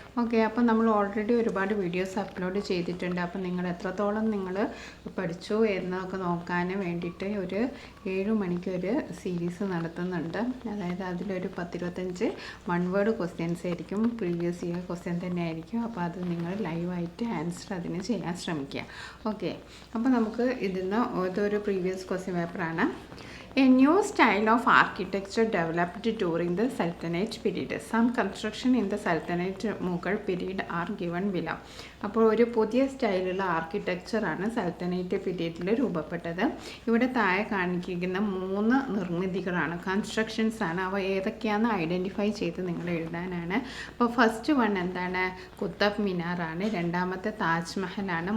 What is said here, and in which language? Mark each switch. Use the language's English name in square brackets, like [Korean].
[Malayalam] Okay, അപ്പോൾ നമ്മൾ already ഒരുപാട് വീഡിയോസ് അപ്ലോഡ് ചെയ്തിട്ടുണ്ട്. അപ്പോൾ നിങ്ങൾ എത്രത്തോളം നിങ്ങൾ പഠിച്ചു എന്നൊക്കെ നോക്കാൻ വേണ്ടിയിട്ട് ഒരു 7 മണിക്ക് ഒരു സീരീസ് നടത്തുന്നുണ്ട്. അതായത് അതിലൊരു 10-25 വൺ വേർഡ് ക്വസ്റ്റ്യൻസ് ആയിരിക്കും, പ്രീവിയസ് ഇയർ ക്വസ്റ്റ്യൻ തന്നെ ആയിരിക്കും. അപ്പോൾ അത് നിങ്ങൾ ലൈവായിട്ട് ആൻസർ അതിന് ചെയ്യാൻ ശ്രമിക്കുക. ഓക്കെ, അപ്പോൾ നമുക്ക് ഇതൊരു പ്രീവിയസ് ക്വസ്റ്റ്യൻ പേപ്പറാണ്. [English] A new style of architecture developed during the Sultanate period. Some construction in the Sultanate Mughal period are given below. [Malayalam] അപ്പോൾ ഒരു പുതിയ സ്റ്റൈലുള്ള ആർക്കിടെക്ചറാണ് സൽത്തനേറ്റ് പീരീഡിൽ രൂപപ്പെട്ടത്. ഇവിടെ താഴെ കാണിക്കുന്ന 3 നിർമ്മിതികളാണ്, കൺസ്ട്രക്ഷൻസ് ആണ്. അവ ഏതൊക്കെയാണെന്ന് ഐഡൻറ്റിഫൈ ചെയ്ത് നിങ്ങൾ എഴുതാനാണ്. അപ്പോൾ ഫസ്റ്റ് വൺ എന്താണ്? കുത്തബ് മിനാറാണ്. രണ്ടാമത്തെ താജ്മഹലാണ്.